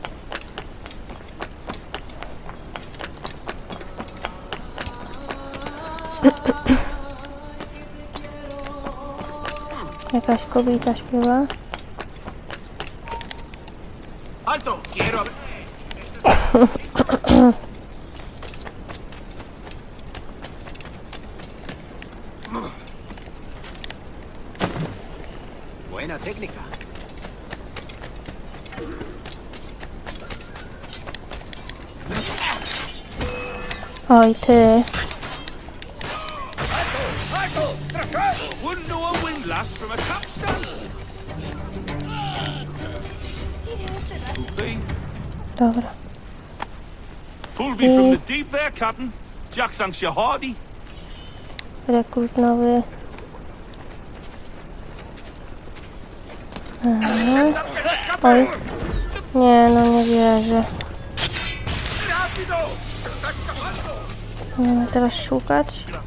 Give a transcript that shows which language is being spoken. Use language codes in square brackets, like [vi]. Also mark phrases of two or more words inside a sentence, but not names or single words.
[pl] Jakaś kobieta śpiewa. [es] Alto, quiero. Buena técnica. [pl] Oj ty. [en] Wouldn't know a windlass from a capstan. [pl] Dobra. [en] Pulled me from the deep there, Captain. Jack thanks you hearty. [pl] Rekrut nowy. Aha. Oj. Nie, no nie wierzę. Będziemy teraz szukać.